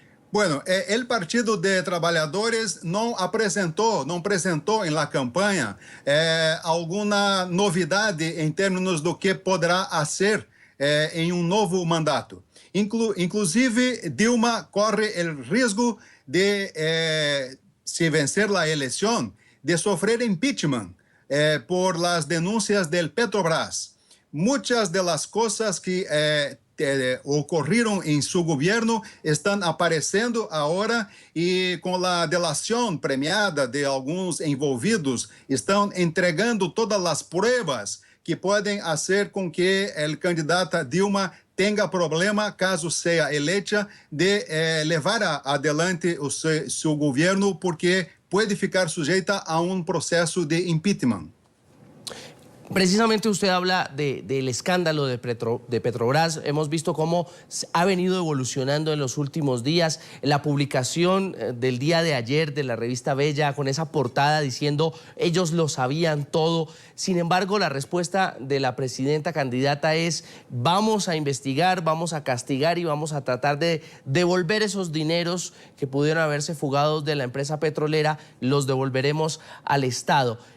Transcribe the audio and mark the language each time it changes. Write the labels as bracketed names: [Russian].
[Spanish] Bueno, el Partido de Trabajadores no apresentou en la campaña alguna novidad en términos de que podrá hacer en un nuevo mandato. Inclusive, Dilma corre el riesgo de, si vencer la elección, de sufrir impeachment por las denuncias del Petrobras. Muchas de las cosas que [Portuguese] ocorreram em seu governo estão aparecendo agora e com a delação premiada de alguns envolvidos estão entregando todas as provas que podem fazer com que o candidato Dilma tenha problema, caso seja eleita, de levar adelante o seu governo, porque pode ficar sujeita a um processo de impeachment. [Spanish] Precisamente usted habla del escándalo de Petrobras. Hemos visto cómo ha venido evolucionando en los últimos días. La publicación del día de ayer de la revista Bella con esa portada diciendo ellos lo sabían todo. Sin embargo, la respuesta de la presidenta candidata es vamos a investigar, vamos a castigar y vamos a tratar de devolver esos dineros que pudieron haberse fugado de la empresa petrolera, los devolveremos al Estado.